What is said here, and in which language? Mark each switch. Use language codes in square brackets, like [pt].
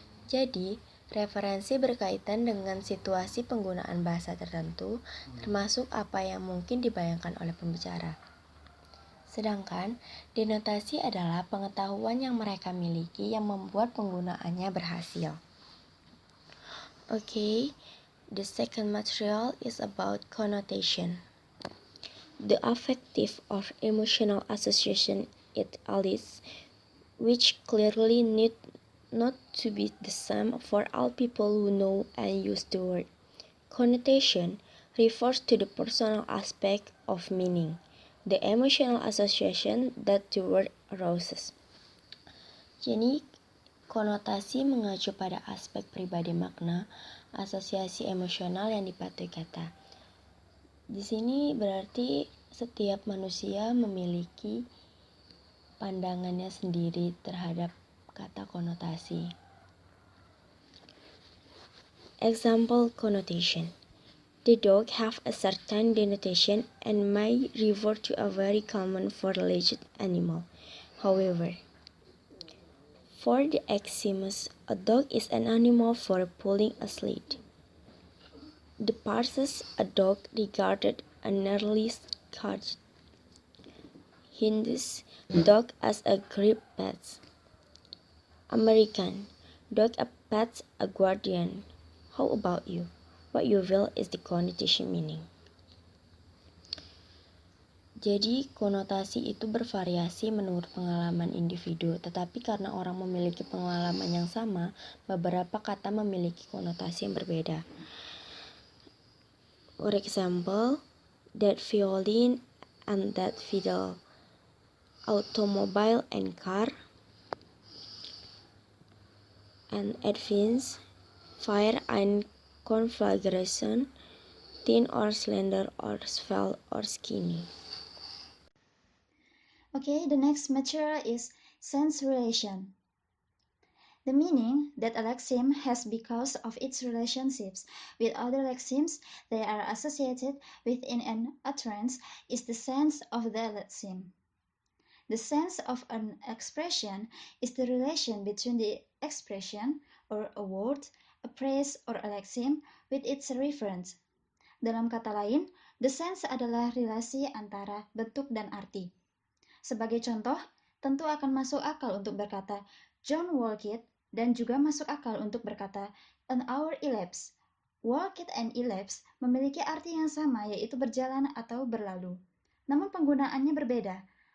[id] Jadi, referensi berkaitan dengan situasi penggunaan bahasa tertentu, termasuk apa yang mungkin dibayangkan oleh pembicara. Sedangkan, denotasi adalah pengetahuan yang mereka miliki yang membuat penggunaannya berhasil. [en] Okay, the second material is about connotation. The affective or emotional association it allies, which clearly need not to be the same for all people who know and use the word. Connotation refers to the personal aspect of meaning, the emotional association that the word arouses. [id] Jadi, konotasi mengacu pada aspek pribadi makna, asosiasi emosional yang dipatuhi kata. Di sini berarti setiap manusia memiliki pandangannya sendiri terhadap kata konotasi. [en] Example connotation. The dog have a certain denotation and may refer to a very common four-legged animal. However, for the Eximus, a dog is an animal for pulling a sled. The Parses, a dog regarded an early scourge. Hindus, dog as a great pet. American, dog a pet, a guardian. How about you? What you feel is the connotation meaning. [id] Jadi, konotasi itu bervariasi menurut pengalaman individu, tetapi karena orang memiliki pengalaman yang sama, beberapa kata memiliki konotasi yang berbeda. [en] For example, that violin and that fiddle, automobile and car, and advance, fire and conflagration, thin or slender or svelte or skinny. Okay, the next material is sense relation. The meaning that a lexeme has because of its relationships with other lexemes they are associated with in an utterance is the sense of the lexeme. The sense of an expression is the relation between the expression or a word, a phrase, or a lexeme with its reference. [id] Dalam kata lain, [en] the sense [id] adalah relasi antara bentuk dan arti. Sebagai contoh, tentu akan masuk akal untuk berkata [en] John walked [id] dan juga masuk akal untuk berkata [en] an hour elapsed. [id] Walked and elapsed memiliki arti yang sama yaitu berjalan atau berlalu. Namun penggunaannya berbeda.